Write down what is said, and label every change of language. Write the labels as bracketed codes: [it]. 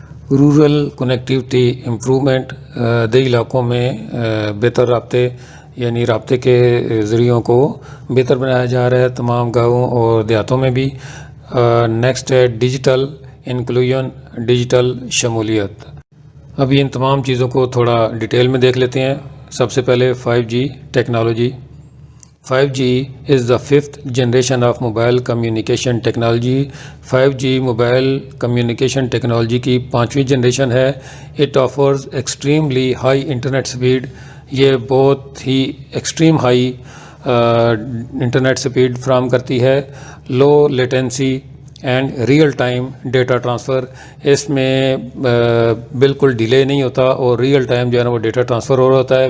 [en] Rural connectivity improvement. [ur] دیہی علاقوں میں بہتر رابطے، یعنی رابطے کے ذریعوں کو بہتر بنایا جا رہا ہے تمام گاؤں اور دیہاتوں میں بھی. نیکسٹ ہے ڈیجیٹل انکلوژن، ڈیجیٹل شمولیت. ابھی ان تمام چیزوں کو تھوڑا ڈیٹیل میں دیکھ لیتے ہیں. سب سے پہلے 5G technology. [en] 5G is the fifth generation of mobile communication technology. [ur] 5G mobile communication technology کی 5ویں جنریشن ہے. [en] It offers extremely high internet speed. [ur] یہ بہت ہی ایکسٹریم ہائی انٹرنیٹ سپیڈ فراہم کرتی ہے. [en] Low latency and real time data transfer. [ur] اس میں بالکل delay نہیں ہوتا اور ریئل ٹائم جو ہے نا وہ ڈیٹا ٹرانسفر ہو رہا ہوتا ہے.